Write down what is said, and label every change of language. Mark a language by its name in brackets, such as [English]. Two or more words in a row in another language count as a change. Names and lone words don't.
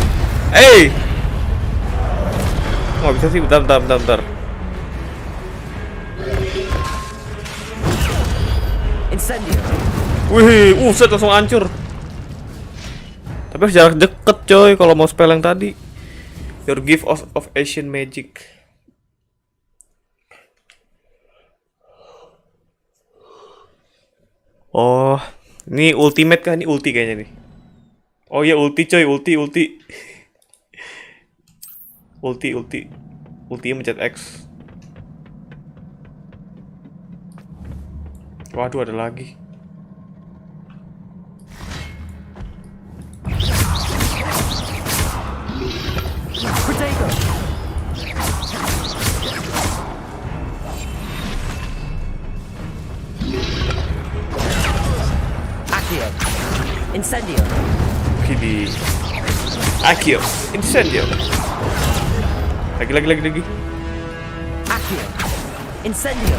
[Indonesian] Nggak bisa sih, bentar. Incendio. Wih, set langsung hancur. Tapi harus jarak deket coy kalau mau spell yang tadi. [English] Your gift of Asian magic. [Indonesian] Oh, ini ultimate kah? Ini ulti kayaknya nih. Oh iya, ulti coy, ulti. Ulti mencet X. Waduh, ada lagi. Protego. Accio. Incendio. Kini. Accio. Incendio. Lagi. Accio. Incendio.